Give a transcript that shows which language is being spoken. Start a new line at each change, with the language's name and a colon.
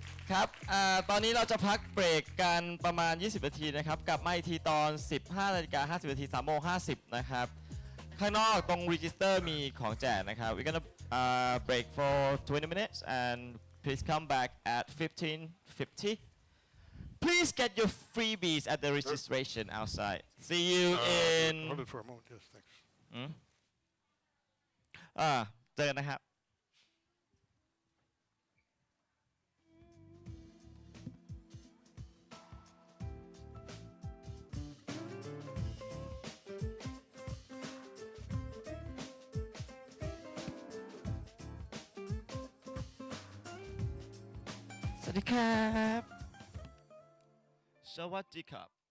Thai: ครับตอนนี้เราจะพักเบรกกันประมาณ20นาทีนะครับกลับมาอีกทีตอน 15:50 นาที 3:50 นะครับข้างนอกตรง register มีของแจกนะครับ
English: We're gonna break for 20 minutes and please come back at 15:50. Please get your freebies at the registration outside. See you in Hold it for a moment. Yes, thanks.
Thai: อืมเจอกันนะครับสวัสดีครับสวัสดีครับ